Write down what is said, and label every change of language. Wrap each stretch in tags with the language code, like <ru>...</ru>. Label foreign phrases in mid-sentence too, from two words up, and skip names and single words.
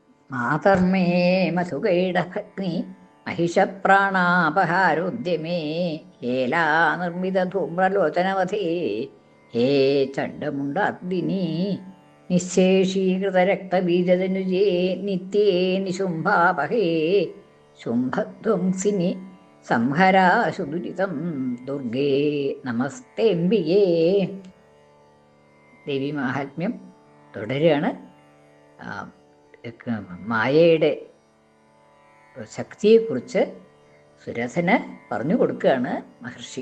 <sa>മാതർമേ മധുകൈടഭഗ്നി महिषप्राणापहारोद्यमे हेलानिर्मितधूम्रलोचनवधे हे चण्डमुण्डाग्निनी निःशेषीकृतरक्तबीजतनुजे नित्ये निशुम्भापहे शुम्भध्वंसिनि സംഹരാശുദുരിതം ദുർഗേ നമസ്തേംബികേ.</sa> <ml>ദേവി മാഹാത്മ്യം തുടരുകയാണ്. മായയുടെ ശക്തിയെക്കുറിച്ച് സുരഥന് പറഞ്ഞു കൊടുക്കുകയാണ് മഹർഷി.</ml>